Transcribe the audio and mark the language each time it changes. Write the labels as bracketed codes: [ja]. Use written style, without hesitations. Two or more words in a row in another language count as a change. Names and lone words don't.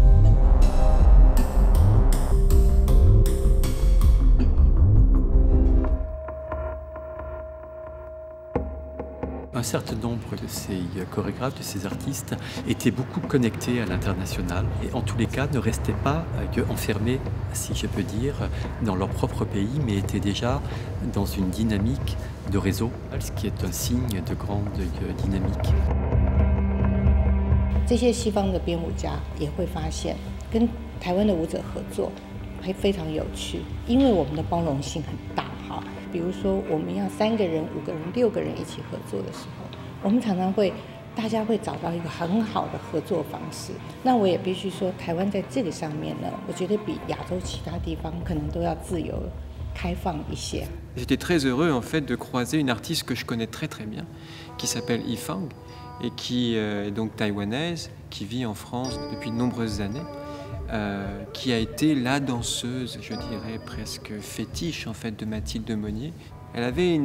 [fr] Un certain nombre de ces chorégraphes, de ces artistes, étaient beaucoup connectés à l'international et en tous les cas ne restaient pas enfermés, si je peux dire, dans leur propre pays, mais étaient déjà dans une dynamique de réseau, ce qui est un signe de grande dynamique. [zh] 这些西方的编舞家也会发现，跟台湾的舞者合作会非常有趣，因为我们的包容性很大哈。比如说，我们要3个人、5个人、6个人一起合作的时候，我们常常会，大家会找到一个很好的合作方式。那我也必须说，台湾在这个上面呢，我觉得比亚洲其他地方可能都要自由、开放一些。 [fr] J'étais très heureux en fait de croiser une artiste que je connais très très bien, qui s'appelle Yifang et qui est donc taïwanaise, qui vit en France depuis de nombreuses années. Qui a été la danseuse, je dirais presque fétiche en fait de Mathilde Monnier.